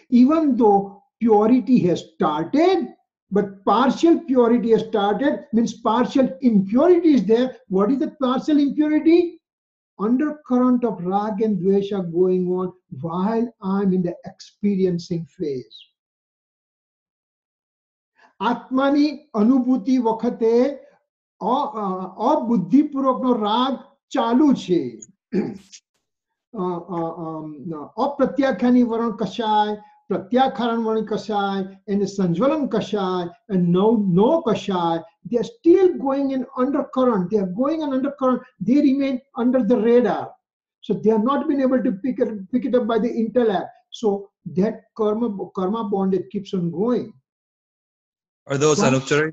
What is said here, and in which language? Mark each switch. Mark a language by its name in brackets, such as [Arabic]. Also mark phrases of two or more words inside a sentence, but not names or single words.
[English] Even though purity has started, but partial purity has started, means partial impurity is there. What is the partial impurity? Undercurrent of rag and dvesha going on while I'm in the experiencing phase. [Gujarati] આત્માની અનુભૂતિ વખતે અબુદ્ધિપૂર્વકનો રાગ ચાલુ છે. અપ્રત્યાખ્યાની વરણ કશાય, પ્રત્યાખ્યાન વરણ કશાય, and સંજ્વલન કશાય, [English] and no kashai. They are still going in undercurrent. They are going in undercurrent. They remain under the radar. So they have not been able to pick it up by the intellect. So that karma bondage keeps on going. Are those anupcharit?